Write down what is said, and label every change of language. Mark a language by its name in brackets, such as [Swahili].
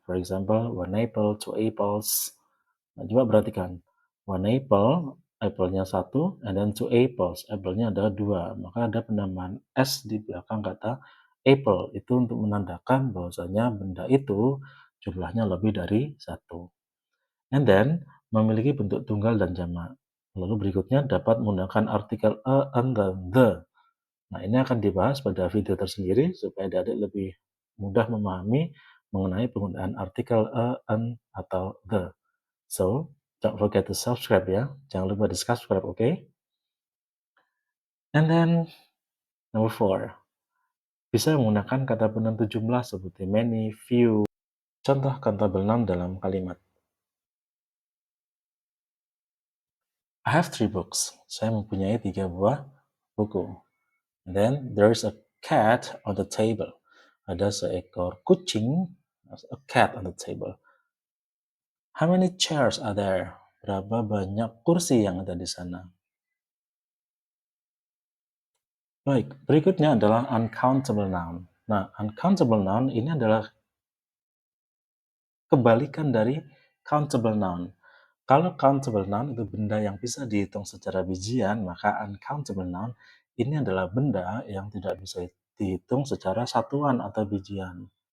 [English] For example, one apple, two apples. [Indonesian] Nah, coba perhatikan. [English] One apple, [Indonesian] apple-nya satu, [English] and then two apples. [Indonesian] Apple-nya ada dua. Maka ada penambahan s di belakang kata apple. Itu untuk menandakan bahwasanya benda itu jumlahnya lebih dari satu. [English] And then, [Indonesian] memiliki bentuk tunggal dan jamak. Lalu berikutnya dapat menggunakan artikel a, an, dan the. Nah, ini akan dibahas pada video tersendiri supaya adik lebih mudah memahami mengenai penggunaan artikel a, an, atau the. [English] So, don't forget to subscribe ya. [Indonesian] Jangan lupa di subscribe, oke? [English] Okay? And then, number 4. [Indonesian] Bisa menggunakan kata penentu jumlah seperti many, few. Contoh kata noun dalam kalimat. [English] I have 3 books. [Indonesian] Saya mempunyai 3 buah buku. [English] And then, there's a cat on the table. [Indonesian] Ada seekor kucing, [English] a cat on the table. How many chairs are there? [Indonesian] Berapa banyak kursi yang ada di sana? Baik, berikutnya adalah uncountable noun. Nah, uncountable noun ini adalah kebalikan dari countable noun. Kalau countable noun itu benda yang bisa dihitung secara bijian, maka uncountable noun ini adalah benda yang tidak bisa dihitung secara satuan atau bijian.